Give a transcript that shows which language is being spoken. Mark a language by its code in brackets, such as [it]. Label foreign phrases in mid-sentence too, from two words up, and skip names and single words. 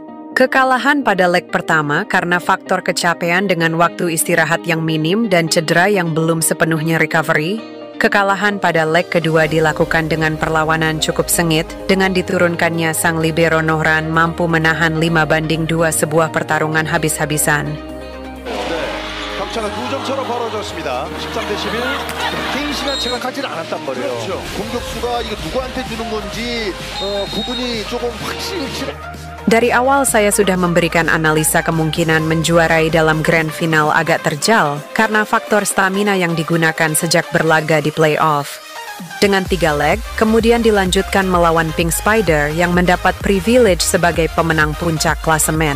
[id] Kekalahan pada leg pertama karena faktor kecapean dengan waktu istirahat yang minim dan cedera yang belum sepenuhnya recovery. Kekalahan pada leg kedua dilakukan dengan perlawanan cukup sengit, dengan diturunkannya sang libero Nohran mampu menahan 5-2 sebuah pertarungan habis-habisan. [ko] 격차가 2점 차로 벌어졌습니다. 13대11. 개인 시간차가 가지는 않았단 말이에요. 그렇죠. 공격수가 이거 누구한테 주는 건지 구분이 조금 확실치. [id] Dari awal saya sudah memberikan analisa kemungkinan menjuarai dalam Grand Final agak terjal karena faktor stamina yang digunakan sejak berlaga di playoff. Dengan 3 leg, kemudian dilanjutkan melawan Pink Spider yang mendapat privilege sebagai pemenang puncak klasemen.